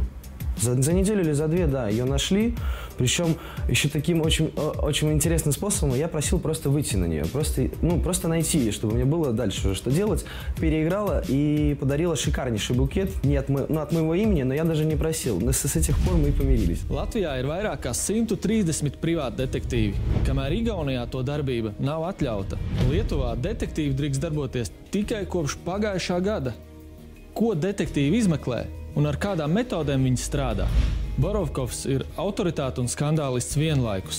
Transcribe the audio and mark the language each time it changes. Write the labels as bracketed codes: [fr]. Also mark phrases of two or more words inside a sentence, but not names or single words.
[ru] За неделю или за две, да, ее нашли. Причем еще таким очень интересным способом я просил просто выйти на нее. Просто найти, чтобы мне было дальше уже что делать. Переиграла и подарила шикарнейший букет. Не от моего имени, но я даже не просил. С этих пор мы и помирились. [lv] Latvijā ir vairāk kā 130 privāti detektīvi, kamēr Igaunijā to darbība nav atļauta. Lietuvā detektīvi drīkst darboties tikai kopš pagājušā gada. Ko detektīvi izmeklē un ar kādām metodēm viņi strādā? Borovkovs ir autoritāte un skandālists vienlaikus.